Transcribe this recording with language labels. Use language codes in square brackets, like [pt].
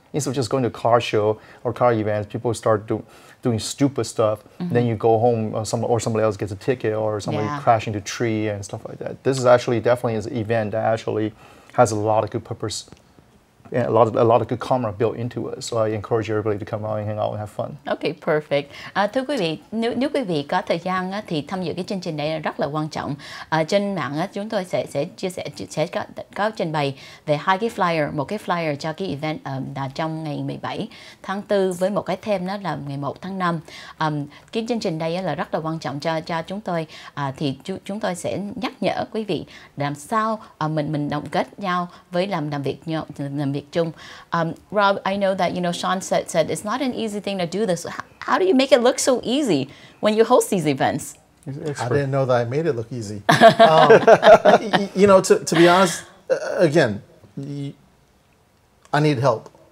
[en] Instead of just going to a car show or car events, people start doing stupid stuff. Then you go home, or somebody else gets a ticket, or somebody crash into a tree and stuff like that. This is actually definitely an event that actually has a lot of good purpose and a lot of good karma built into it. So I encourage everybody to come out and hang out and have fun. Okay, perfect. [vi] Thưa quý vị, nếu quý vị có thời gian thì tham dự cái chương trình này rất là quan trọng. Trên mạng chúng tôi sẽ chia sẻ có trình bày về hai cái flyer, một cái flyer cho cái event là trong ngày 17 tháng 4 với một cái theme đó là ngày 1 tháng 5. Cái chương trình đây là rất là quan trọng cho chúng tôi. Thì chúng tôi sẽ nhắc nhở quý vị làm sao mình đồng kết nhau với làm việc chung. [en] Rob, I know that Sean said it's not an easy thing to do this. How do you make it look so easy when you host these events? I didn't know that I made it look easy. To be honest, again, I need help.